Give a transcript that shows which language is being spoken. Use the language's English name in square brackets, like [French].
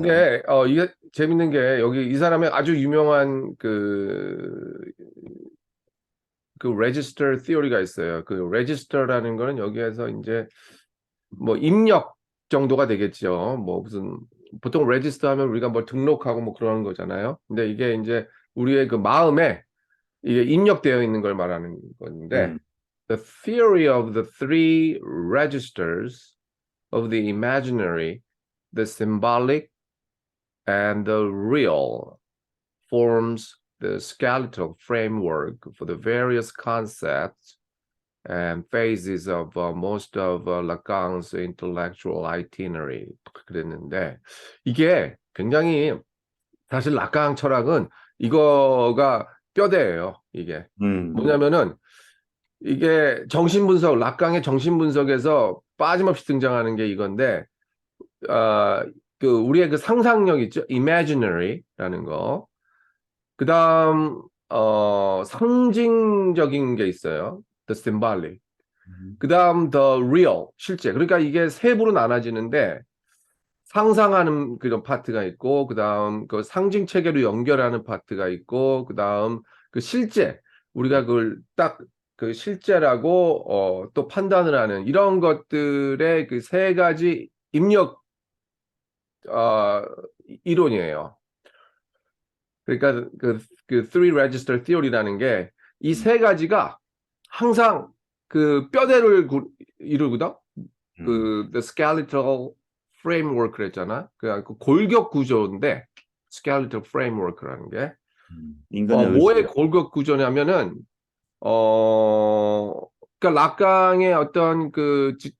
[Korean] 근데 이게 재밌는 게 여기 이 사람의 아주 유명한 그 레지스터 티오리가 있어요. 그 레지스터라는 거는 여기에서 이제 뭐 입력 정도가 되겠죠. 뭐 무슨 보통 레지스터 하면 우리가 뭐 등록하고 뭐 그러는 거잖아요. 근데 이게 이제 우리의 그 마음에 이게 입력되어 있는 걸 말하는 건데 음, [English] the theory of the three registers of the imaginary, the symbolic, and the real forms the skeletal framework for the various concepts and phases of most of Lacan's intellectual itinerary [Korean] 그랬는데 이게 굉장히 사실 라강 철학은 이거가 뼈대예요. 이게 음, 뭐냐면은 이게 정신분석 라강의 정신분석에서 빠짐없이 등장하는 게 이건데 아, 그 우리의 그 상상력 있죠? imaginary라는 거. 그다음 상징적인 게 있어요. the symbolic. 그다음 the real 실제. 그러니까 이게 세 부로 나눠지는데 상상하는 그런 파트가 있고 그다음 그 상징 체계로 연결하는 파트가 있고 그다음 그 실제 우리가 그걸 딱 그 실제라고 또 판단을 하는 이런 것들의 그 세 가지 입력 어, 이론이에요. 그러니까 그 three register theory라는 게 이 세 가지가 항상 그 뼈대를 이루거든. 음, [English] 그 the skeletal framework 그랬잖아. [Korean] 그 골격 구조인데 skeletal framework라는 게 인간의 뭐의 의식을, 골격 구조냐면은 어 그러니까 락강의 어떤 그